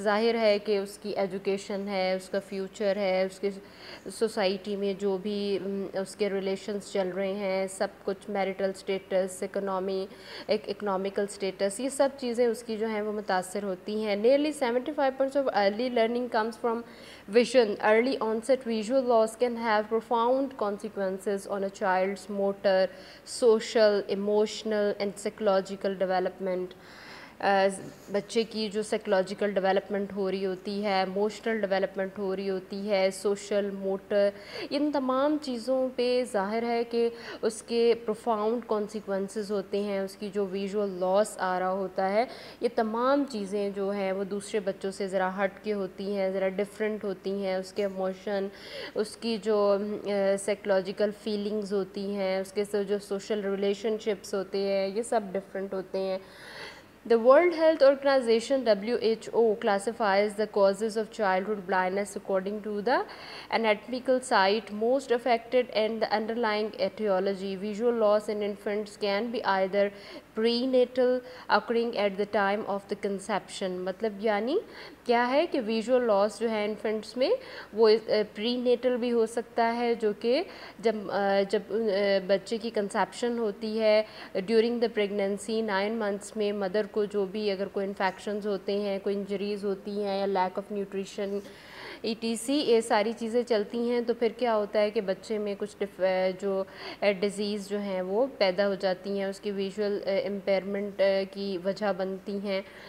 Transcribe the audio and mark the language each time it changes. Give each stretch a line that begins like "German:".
Urdu: ظاہر ہے کہ اس کی ایجوکیشن ہے، اس کا فیوچر ہے، اس کی سوسائٹی میں جو بھی اس کے ریلیشنز چل رہے ہیں، سب کچھ، میریٹل سٹیٹس، اکنامیکل سٹیٹس، یہ سب چیزیں اس کی جو ہیں وہ متاثر ہوتی ہیں.
English: Nearly 75% of early learning comes from vision. Early onset visual loss can have profound consequences on a child's motor, social, emotional and psychological development.
Urdu: بچے کی جو سائیکولوجیکل ڈیولپمنٹ ہو رہی ہوتی ہے، ایموشنل ڈیولپمنٹ ہو رہی ہوتی ہے، سوشل، موٹر، ان تمام چیزوں پہ ظاہر ہے کہ اس کے پروفاؤنڈ کانسیکوینسز ہوتے ہیں. اس کی جو ویژول لاس آ رہا ہوتا ہے، یہ تمام چیزیں جو ہیں وہ دوسرے بچوں سے ذرا ہٹ کے ہوتی ہیں، ذرا ڈفرینٹ ہوتی ہیں. اس کے ایموشن، اس کی جو سائیکولوجیکل فیلنگز ہوتی ہیں، اس کے جو سوشل ریلیشن شپس ہوتے ہیں، یہ سب ڈفرینٹ ہوتے ہیں.
English: The World Health Organization (WHO) classifies the causes of childhood blindness according to the anatomical site most affected and the underlying etiology. Visual loss in infants can be either prenatal, occurring at the time of the conception.
Urdu: مطلب یعنی کیا ہے کہ visual لاس جو ہے infants میں وہ پری natal بھی ہو سکتا ہے، جو کہ جب بچے کی کنسیپشن ہوتی ہے،
English: during the pregnancy 9 months
Urdu: میں مدر کو جو بھی اگر کوئی انفیکشنز ہوتے ہیں، کوئی انجریز ہوتی ہیں یا
English: lack of nutrition
Urdu: ETC، یہ ساری چیزیں چلتی ہیں، تو پھر کیا ہوتا ہے کہ بچے میں کچھ جو ڈیزیز جو ہیں وہ پیدا ہو جاتی ہیں، اس کی ویژول امپیئرمنٹ کی وجہ بنتی ہیں.